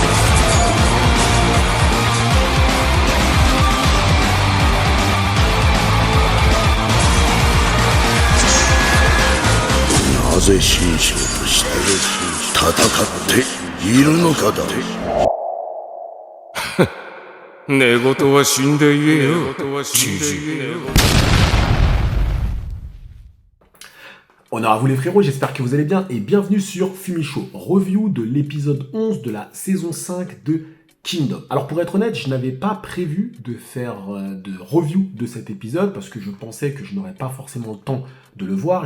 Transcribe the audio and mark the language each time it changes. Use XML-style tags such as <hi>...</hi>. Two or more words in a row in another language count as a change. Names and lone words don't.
<ja>なぜ神将として戦っているのかだ。寝言は死んで言えよ、じじい。</ja> <fr>Honneur à vous les frérots, j'espère que vous allez bien et bienvenue sur Fumichaud, review de l'épisode 11 de la saison 5 de Kingdom. Alors pour être honnête, je n'avais pas prévu de faire de review de cet épisode parce que je pensais que je n'aurais pas forcément le temps de le voir.</fr>